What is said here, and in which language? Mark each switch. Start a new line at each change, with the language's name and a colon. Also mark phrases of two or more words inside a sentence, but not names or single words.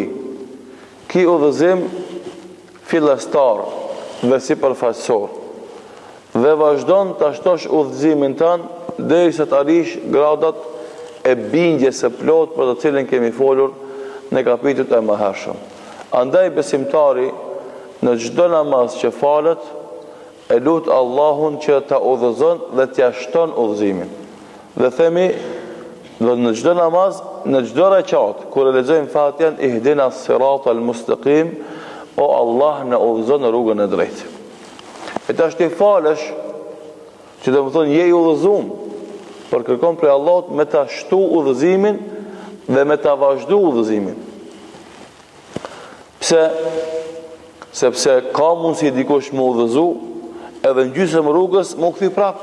Albanian: Ki udhëzim fillestar dhe sipërfaqësor, dhe vazhdon të ashtosh udhëzimin tënd derisa të arrish gradat e bindjes së plot për të cilën kemi folur në kapitujt e mëhershëm. Andaj besimtari në çdo namaz që falet e lut Allahun që ta udhëzon dhe t'ia shton udhëzimin. Dhe themi në çdo namaz, në çdo rekat, kur e lexojmë Fatihan,
Arabic: اهدنا الصراط المستقيم,
Albanian: o Allah na udhëzon në rrugën e drejtë. E tash ti falesh, që do të thonë je i udhëzuar, por kërkon prej Allahut me ta shtu udhëzimin dhe me ta vazhdu udhëzimin. Pse? Sepse ka mundësi dikush më udhëzu edhe në gjysmë rrugës më kthy prap.